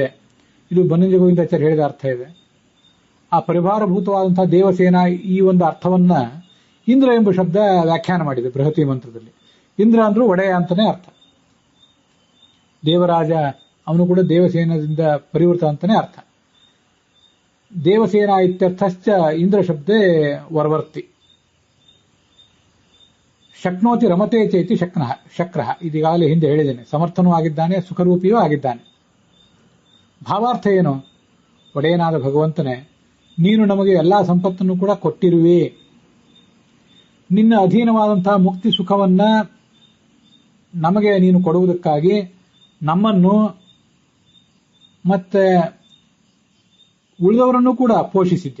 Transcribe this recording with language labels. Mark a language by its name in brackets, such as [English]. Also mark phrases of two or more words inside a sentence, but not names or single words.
[Kannada] ಇದು ಬನ್ನಂಜ ಗೋವಿಂದಾಚಾರ್ಯ ಹೇಳಿದ ಅರ್ಥ ಇದೆ. ಆ ಪರಿವಾರಭೂತವಾದಂತಹ ದೇವಸೇನಾ ಈ ಒಂದು ಅರ್ಥವನ್ನ ಇಂದ್ರ ಎಂಬ ಶಬ್ದ ವ್ಯಾಖ್ಯಾನ ಮಾಡಿದೆ ಬೃಹತಿ ಮಂತ್ರದಲ್ಲಿ. ಇಂದ್ರ ಅಂದ್ರೂ ಒಡೆಯ ಅಂತಾನೆ ಅರ್ಥ. ದೇವರಾಜ ಅವನು ಕೂಡ ದೇವಸೇನದಿಂದ ಪರಿವೃತ ಅಂತಾನೆ ಅರ್ಥ. [Sanskrit] ದೇವಸೇನ ಇತ್ಯರ್ಥಶ್ಚ ಇಂದ್ರ ಶಬ್ದೇ ವರ್ವರ್ತಿ. ಶಕ್ನೋತಿ ರಮತೆ ಚೇತಿ ಶಕ್ರಃ [Kannada] ಇದೀಗಾಗಲೇ ಹಿಂದೆ ಹೇಳಿದ್ದೇನೆ. ಸಮರ್ಥನೂ ಆಗಿದ್ದಾನೆ, ಸುಖರೂಪಿಯೂ ಆಗಿದ್ದಾನೆ. ಭಾವಾರ್ಥ ಏನು? ಒಡೆಯನಾದ ಭಗವಂತನೇ, ನೀನು ನಮಗೆ ಎಲ್ಲಾ ಸಂಪತ್ತನ್ನು ಕೂಡ ಕೊಟ್ಟಿರುವೆ. ನಿನ್ನ ಅಧೀನವಾದಂತಹ ಮುಕ್ತಿ ಸುಖವನ್ನ ನಮಗೆ ನೀನು ಕೊಡುವುದಕ್ಕಾಗಿ ನಮ್ಮನ್ನು ಮತ್ತೆ ಉಳಿದವರನ್ನು ಕೂಡ ಪೋಷಿಸಿದ್ದಿ.